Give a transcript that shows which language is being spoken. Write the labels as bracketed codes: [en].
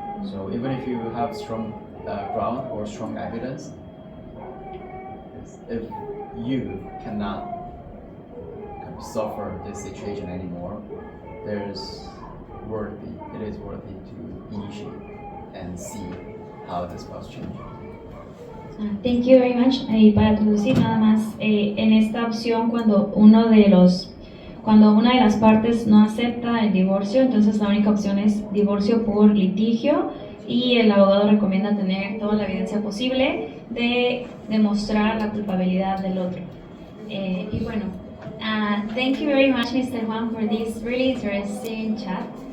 [en] So even if you have strong ground or strong evidence, if you cannot suffer this situation anymore, it is worthy to initiate and see how the spouse changes. Thank you very much. [es] Y para traducir nada más, en esta opción cuando una de las partes no acepta el divorcio, entonces la única opción es divorcio por litigio y el abogado recomienda tener toda la evidencia posible de demostrar la culpabilidad del otro. Y bueno, [en] thank you very much, Mr. Hwang, for this really interesting chat.